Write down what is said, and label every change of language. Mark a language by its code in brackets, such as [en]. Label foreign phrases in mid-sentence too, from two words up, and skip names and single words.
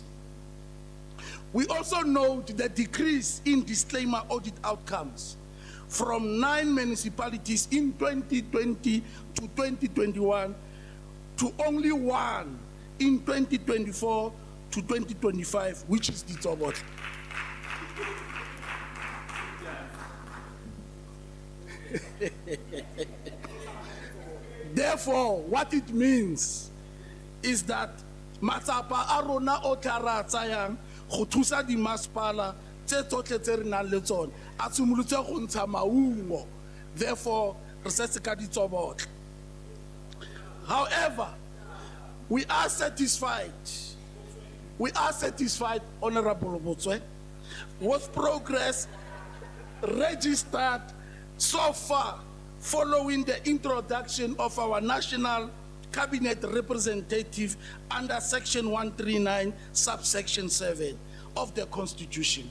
[en] We also note the decrease in disclaimer audit outcomes from 9 municipalities in 2020 to 2021 to only 1 in 2024 to 2025, which is the Tsobot. Therefore, what it means is that [tn] matsapa a rona o tla ra tsayang go thusa di masepala tse tsotlhe tse re nang le tsone a simolotse go ntsha maungo. Therefore, re setse ka ditsobotlhe. [en] However, we are satisfied, Honorable Botswe, with progress registered so far following the introduction of our national cabinet representative under section 139 subsection 7 of the Constitution.